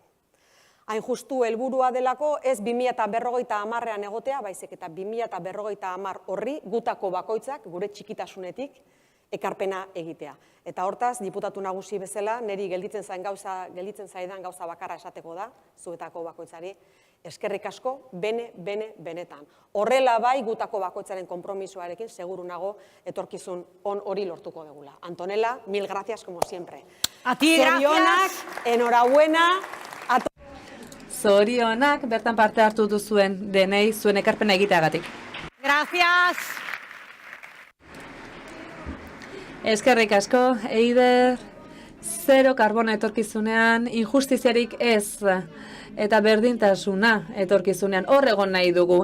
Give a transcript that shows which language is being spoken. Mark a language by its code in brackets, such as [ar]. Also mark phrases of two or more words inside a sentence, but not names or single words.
[eu] Hain justu helburua delako ez 2050ean egotea, baizik eta 2050 horri gutako bakoitzak, gure txikitasunetik, ekarpena egitea. Eta hortaz, diputatu nagusi bezala, niri gelditzen zaidan gauza bakarra esateko da, zuetako bakoitzari, eskerrik asko, benetan. Horrela bai gutako bakoitzaren konpromisoarekin, seguru nago, etorkizun on hori lortuko degula. [es] Antonella, mil gracias como siempre. A ti, [eu] Zorionak, [es] enhorabuena. [eu] Zorionak bertan parte hartu duzuen denei zuen ekarpena egiteagatik. [es] Gracias. [eu] Eskerrik asko, Eider, zero karbono etorkizunean, injustiziarik ez, eta berdintasuna etorkizunean horregon nahi dugu.